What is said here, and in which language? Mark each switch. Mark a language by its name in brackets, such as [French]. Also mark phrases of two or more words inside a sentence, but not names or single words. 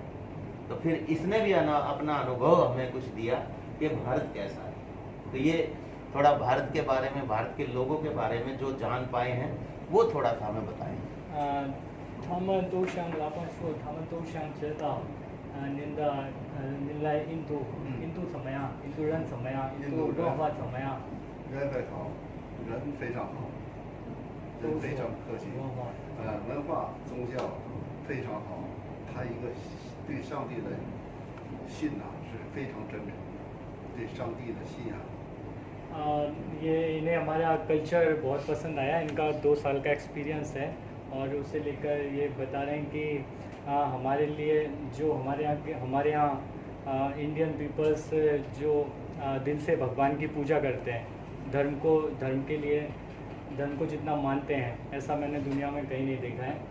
[Hindi] तो फिर इसने भी अपना अनुभव हमें कुछ दिया कि भारत कैसा है। तो ये थोड़ा भारत के बारे में, भारत के लोगों के बारे में जो जान पाए हैं वो थोड़ा सा हमें बताएं। [Chinese] 他们都想老板说，他们都想知道，您来印度，印度怎么样？印度人怎么样？印度文化怎么样？人很好，人非常好，人非常客气，文化宗教非常好，他一个对上帝的信呐是非常真诚的，对上帝的信仰。 [Hindi] ये इन्हें हमारा कल्चर बहुत पसंद आया, इनका 2 साल का एक्सपीरियंस है और उसे लेकर ये बता रहे हैं कि हमारे लिए जो हमारे यहाँ [English] Indian peoples [Hindi] जो दिल से भगवान की पूजा करते हैं, धर्म के लिए धर्म को जितना मानते हैं ऐसा मैंने दुनिया में कहीं नहीं देखा है।